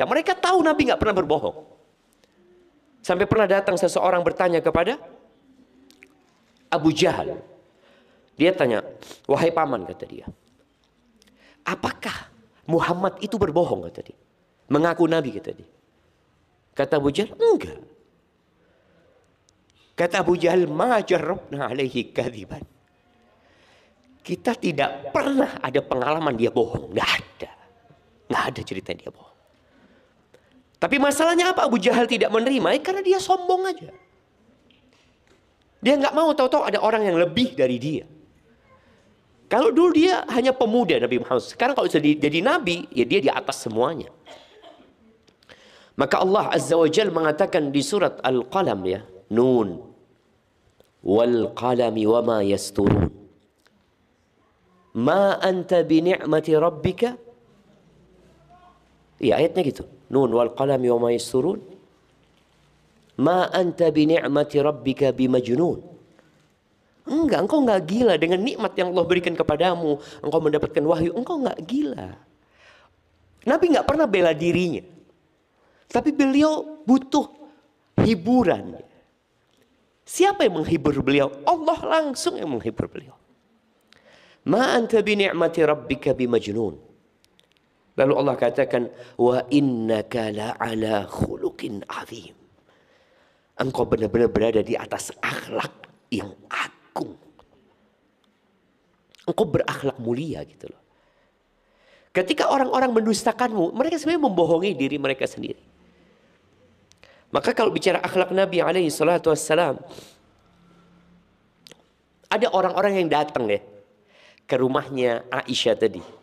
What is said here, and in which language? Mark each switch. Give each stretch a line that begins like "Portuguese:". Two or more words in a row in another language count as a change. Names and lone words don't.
Indonesian: Mereka tahu Nabi nggak pernah berbohong. Sampai pernah datang seseorang bertanya kepada Abu Jahal. Dia tanya, wahai paman, kata dia, apakah Muhammad itu berbohong, kata dia, mengaku Nabi, kata dia. Kata Abu Jahal, enggak.
Arabic: Kata Abu Jahal, ما جربنا عليه كذبا.
Indonesian: Kita tidak pernah ada pengalaman dia bohong. Nggak ada. Nggak ada cerita dia bohong. Tapi masalahnya apa Abu Jahal tidak menerima? Karena dia sombong aja. Dia nggak mau tahu-tahu ada orang yang lebih dari dia. Kalau dulu dia hanya pemuda Nabi Muhammad. Sekarang kalau sudah jadi Nabi, ya dia di atas semuanya. Maka Allah
Arabic: عز وجل
Indonesian: mengatakan di surat Al-Qalam, ya,
Arabic: ن والقلم وما يسطرون. ما أنت بنعمة ربك.
Indonesian: Ya, ayatnya gitu.
Arabic: ن والقلم وما يسطرون ما أنت بنعمة ربك بمجنون.
Indonesian: Enggak, engkau enggak gila dengan nikmat yang Allah berikan kepadamu. Engkau mendapatkan wahyu, engkau enggak gila. Nabi enggak pernah bela dirinya. Tapi beliau butuh hiburan. Siapa yang menghibur beliau? Allah langsung yang menghibur beliau.
Arabic: ما أنت بنعمة ربك بمجنون.
Indonesian: Lalu Allah katakan,
Arabic: وإنك لعلى خلق عظيم.
Indonesian: Engkau benar-benar berada di atas akhlak yang agung. Engkau berakhlak mulia gitu loh. Ketika orang-orang mendustakanmu, mereka sebenarnya membohongi diri mereka sendiri. Maka kalau bicara akhlak Nabi
Arabic: عليه الصلاة والسلام,
Indonesian: ada orang-orang yang datang ya ke rumahnya Aisyah tadi.